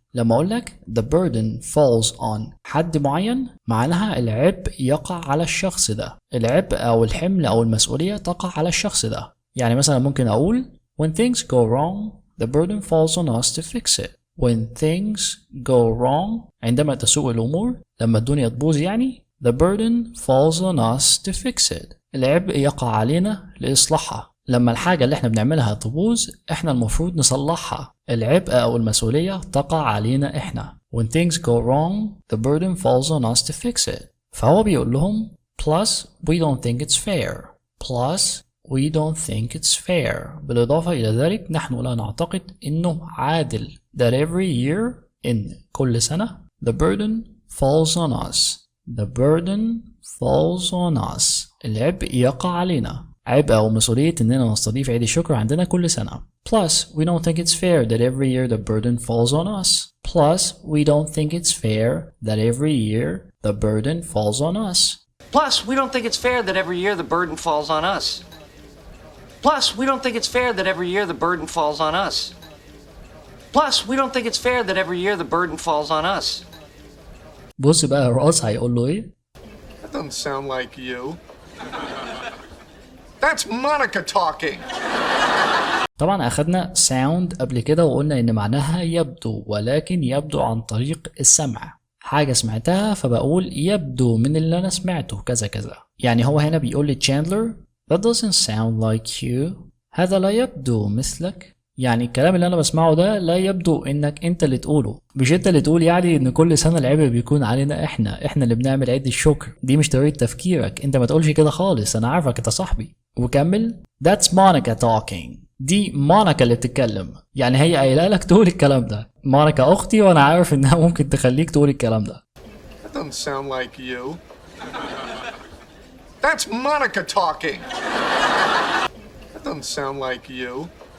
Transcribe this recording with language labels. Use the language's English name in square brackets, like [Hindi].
[Arabic] لما أقول لك [English] the burden falls on [Arabic] حد معين، معناها العبء يقع على الشخص ده. العبء أو الحمل أو المسؤولية تقع على الشخص ده. يعني مثلا ممكن أقول [English] when things go wrong the burden falls on us to fix it. When things go wrong [Arabic] عندما تسوء الأمور، لما الدنيا تبوظ يعني [English] the burden falls on us to fix it. [Arabic] العبء يقع علينا لإصلاحها. لما الحاجة اللي احنا بنعملها تبوظ احنا المفروض نصلحها. العبء أو المسؤولية تقع علينا احنا. [English] When things go wrong the burden falls on us to fix it. [Arabic] فهو بيقول لهم [English] plus we don't think it's fair. Plus we don't think it's fair. [Arabic] بالإضافة إلى ذلك نحن لا نعتقد إنه عادل. [English] That every year [Arabic] إن كل سنة [English] the burden falls on us. The burden falls on us. [Arabic] العبء يقع علينا. عبء أو مسؤولية إننا نستضيف عيد الشكر عندنا كل سنة. [English] Plus, we don't think it's fair that every year the burden falls on us. Plus, we don't think it's fair that every year the burden falls on us. Plus, we don't think it's fair that every year the burden falls on us. Plus, we don't think it's fair that every year the burden falls on us. Plus, we don't think it's fair that every year the burden falls on us. [Arabic] بص بقى راس هيقول له إيه؟ [English] That doesn't sound like you. That's Monica talking. [Arabic] طبعا أخدنا sound قبل كده وقلنا إن معناها يبدو، ولكن يبدو عن طريق السمع. حاجة سمعتها فبقول يبدو من اللي أنا سمعته كذا كذا. يعني هو هنا بيقول لي Chandler [English] that doesn't sound like you. [Arabic] هذا لا يبدو مثلك. يعني الكلام اللي أنا بسمعه ده لا يبدو إنك أنت اللي تقوله. مش أنت اللي تقول يعني إن كل سنة العبء بيكون علينا إحنا اللي بنعمل عيد الشكر. دي مش طريقة تفكيرك. أنت ما تقولش كده خالص. أنا عارفك أنت صاحبي. وكمل [English] That's Monica talking. [Arabic] دي مونيكا اللي بتتكلم. يعني هي قايله لك تقول الكلام ده. مونيكا أختي وأنا عارف إنها ممكن تخليك تقول الكلام ده. [English] That doesn't sound like you. That's Monica talking. That doesn't sound like you.